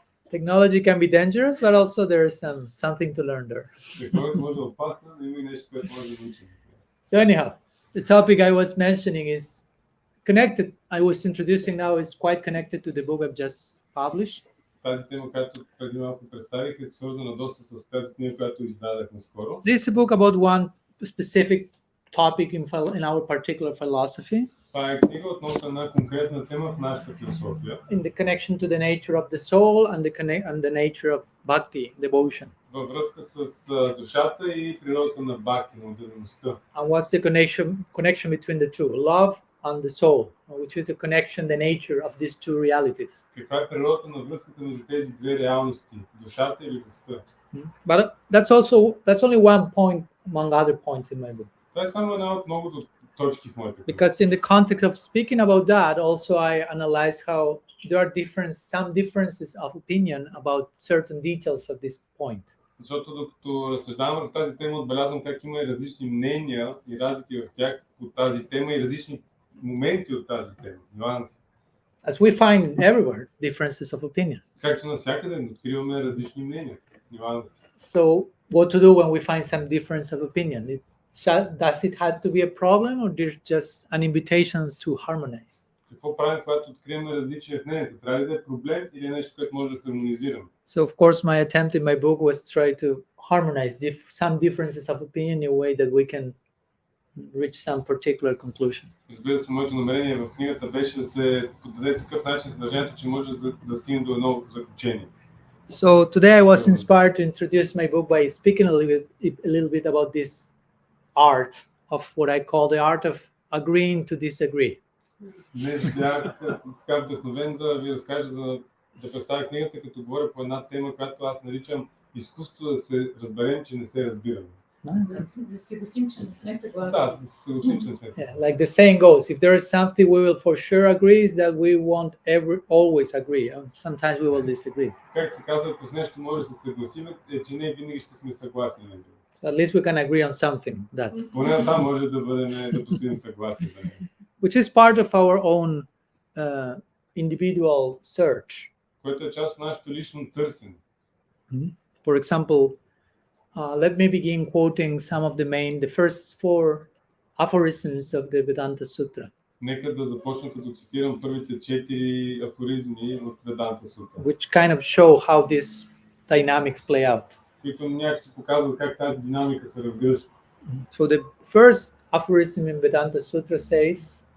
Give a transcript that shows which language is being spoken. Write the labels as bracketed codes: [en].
[en] Technology can be dangerous, but also there is something to learn there. [bg] Технологията може да е опасна, но има и нещо, което може да научим. [en] So anyhow, the topic I was mentioning is connected. I was introducing now is quite connected to the book I've just published. [bg] Тази тема, която преди малко представих, е свързана доста с тази книга, която издадахме скоро. [en] This is a book about one specific topic in our particular philosophy, [bg] Това е книга относно една конкретна тема в нашата философия. [en] in the connection to the nature of the soul and the nature of bhakti, devotion. [bg] Във връзка с душата и природата на бхакти, на отдадеността. [en] And what's the connection between the two, love and the soul, which is the connection, the nature of these two realities. [bg] Каква е природата на връзката между тези две реалности, душата и любовта? [en] But that's only one point among other points in my book. [bg] Това е само една от многото точки в моята книга. [en] Because in the context of speaking about that, also I analyze how there are some differences of opinion about certain details of this point. [bg] Защото докато разсъждавам върху тази тема, отбелязвам как има и различни мнения и разлики в тях по тази тема и различни моменти от тази тема, нюанси. [en] As we find everywhere differences of opinion. [bg] Както навсякъде откриваме различни мнения, нюанси. [en] So what to do when we find some difference of opinion? Does it have to be a problem or there's just an invitation to harmonize? [bg] Какво правим, когато откриваме различия в мнението? Трябва ли да е проблем или е нещо, което може да хармонизираме? [en] So of course my attempt in my book was to try to harmonize some differences of opinion in a way that we can reach some particular conclusion. [bg] Разбира се, моето намерение в книгата беше да се подаде такъв начин съдържанието, че може да стигне до едно заключение. [en] So today I was inspired to introduce my book by speaking a little bit about this art of what I call the art of agreeing to disagree. [bg] Днес бях така вдъхновен да ви разкажа да представя книгата, като говоря по една тема, която аз наричам изкуство да се разберем, че не се разбираме. Да се съгласим, че не сме съгласни. Да, да се съгласим, че не сме съгласни. [en] Yeah, like the saying goes, if there is something we will for sure agree, is that we won't always agree. Sometimes we will disagree. [bg] Как се казва, ако с нещо може да се съгласим, е, че не винаги ще сме съгласни. [en] At least we can agree on something. That. [bg] Поне там може да постигнем съгласие за него. [en] Which is part of our own individual search. [bg] Което е част от нашето лично търсене. [en] For example, let me begin quoting some of the first 4 aphorisms of the Vedanta Sutra. [bg] Нека да започна като цитирам първите 4 афоризми от Веданта Сутра, [en] Which kind of show how these dynamics play out. [bg] които някакси показват как тази динамика се разгръща. [en] So the first aphorism in Vedanta Sutra says,